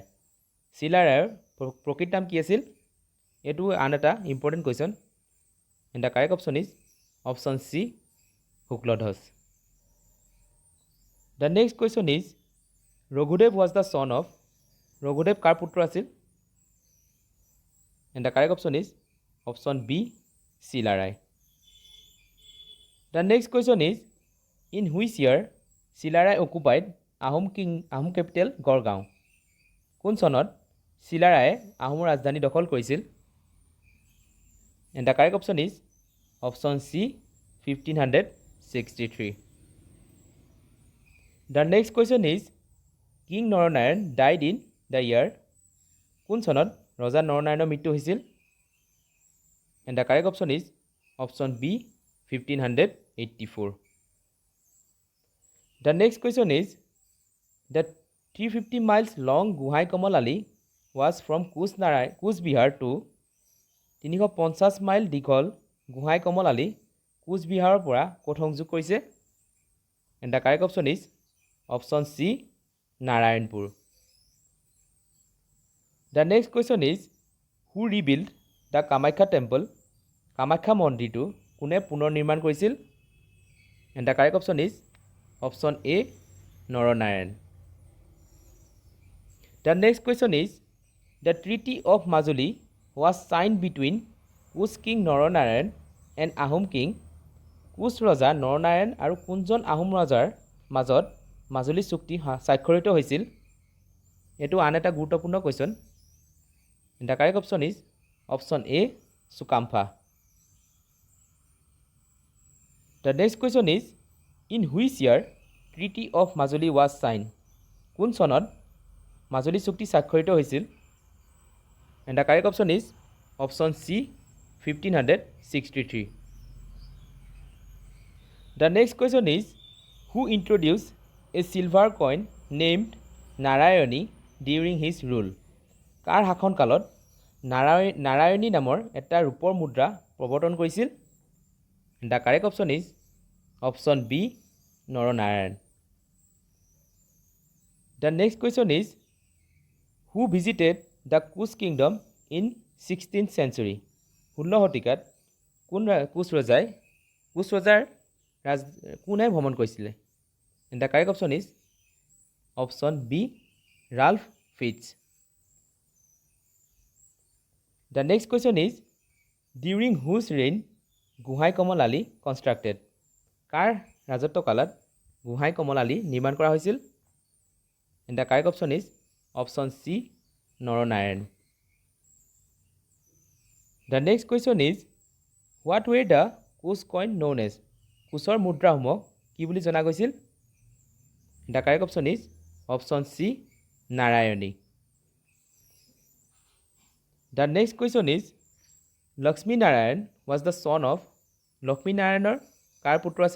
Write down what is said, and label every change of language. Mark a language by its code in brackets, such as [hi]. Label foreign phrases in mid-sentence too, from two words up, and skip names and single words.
[as] চিলাৰায়ৰ প্ৰকৃত নাম কি আছিল? এইটো আন এটা [en] important question. and the correct option is option C শুক্লধ্বজ। the next question is Raghudev was the son of? [as] ৰঘুদেৱ কাৰ পুত্ৰ আছিল? [en] And the correct option is option B, Silarai. The next question is, in which year Silarai occupied Ahom capital Gorgaon? [as] কোন চনত চিলাৰায়ে আহোমৰ ৰাজধানী দখল কৰিছিল? [en] And the correct option is option C, 1563. The next question is, King Naranayan died in the year? [as] কোন চনত ৰজা নৰনাৰায়ণৰ মৃত্যু হৈছিল? [en] And the correct option is option B, 1584. The next question is, the 350 miles long Guhai Kamal Ali was from Coach Bihar to [as] 350 মাইল দীঘল গুহাই কমল আলী কোচ বিহাৰৰ পৰা ক'ত সংযোগ কৰিছে? [en] And the correct option is option C, নাৰায়ণপুৰ. The next question is, who rebuilt the Kamakhya temple? [as] কামাখ্যা মন্দিৰটো কোনে পুনৰ নিৰ্মাণ কৰিছিল? [en] And the correct option is option A, নৰনাৰায়ণ. The next question is, the Treaty of Majuli was signed between Kuch King Naranarayan and Ahom King? [as] Kuch ৰজা নৰনাৰায়ণ আৰু কোনজন আহোম ৰজাৰ মাজত মাজুলী চুক্তি স্বাক্ষৰিত হৈছিল? এটো আন এটা গুৰুত্বপূৰ্ণ কোৱেশ্চন. [en] The correct option is option A, Sukampa. The next question is, in which year Treaty of Majuli was signed? [as] কোন চনত মাজুলী চুক্তি স্বাক্ষৰিত হৈছিল? [en] And the correct option is option C, 1563. The next question is, who introduced a silver coin named Narayani during his rule? [as] কাৰ শাসন কালত নাৰায়ণী নামৰ এটা ৰূপৰ মুদ্ৰা প্ৰৱৰ্তন কৰিছিল? [en] The correct option is option B, নৰনাৰায়ণ. The next question is, who visited the Kuch kingdom in 16th century? [as] 16 শতিকাত কোচ ৰজাৰ কোনে ভ্ৰমণ কৰিছিলে? [en] And the correct option is option B, Ralph Fitch. The next question is, during whose reign Guhai Kamal Ali constructed? [as] কাৰ ৰাজত্ব কালত গুহাই কমল আলী নিৰ্মাণ কৰা হৈছিল? [en] And the correct option is option C, নৰনাৰায়ণ. The next question is, what were the Kuch coin known as? [as] কোচৰ মুদ্ৰাসমূহক কি বুলি জনা গৈছিল? [en] The correct option is option C, নাৰায়ণী. The next question is, Lakshmi Narayan was the son of [as] লক্ষ্মী নাৰায়ণৰ কাৰ পুত্ৰ আছিল?